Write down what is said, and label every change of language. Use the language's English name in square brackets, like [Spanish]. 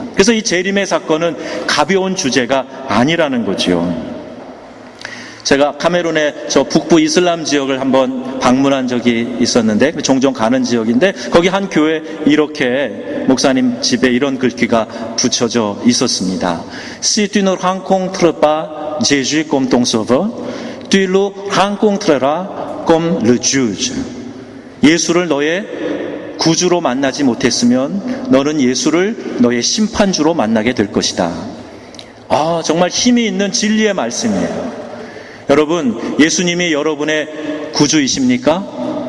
[Korean] 그래서 이 재림의 사건은 가벼운 주제가 아니라는 거죠. 제가 카메룬의 저 북부 이슬람 지역을 한번 방문한 적이 있었는데 종종 가는 지역인데 거기 한 교회 이렇게 목사님 집에 이런 글귀가 붙여져 있었습니다. [French] Si tu ne rencontres pas Jésus comme ton sauveur, tu le rencontreras comme le juge. [Korean] 예수를 너의 구주로 만나지 못했으면 너는 예수를 너의 심판주로 만나게 될 것이다. 정말 힘이 있는 진리의 말씀이에요. 여러분, 예수님이 여러분의 구주이십니까?